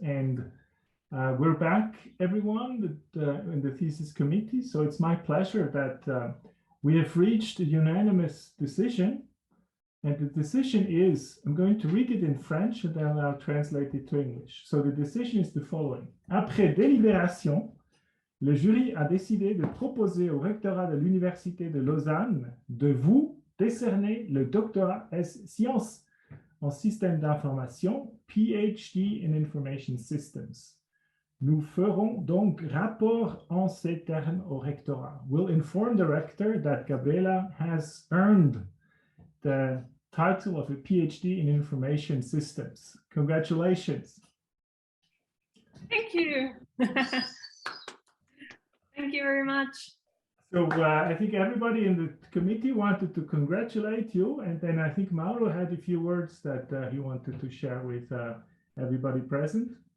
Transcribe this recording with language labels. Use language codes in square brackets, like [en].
[en] And we're back, everyone, in the thesis committee. So it's my pleasure that we have reached a unanimous decision. And the decision is, I'm going to read it in French and then I'll translate it to English. So the decision is the following. [fr] Après délibération, le jury a décidé de proposer au rectorat de l'Université de Lausanne de vous décerner le doctorat S Sciences en système d'information, [en] PhD in Information Systems. [fr] Nous ferons donc rapport en ces termes au rectorat. [en] We'll inform the rector that Gabriela has earned the title of a PhD in Information Systems. Congratulations. Thank you. Thank you very much. So I think everybody in the committee wanted to congratulate you, and then I think Mauro had a few words that he wanted to share with everybody present.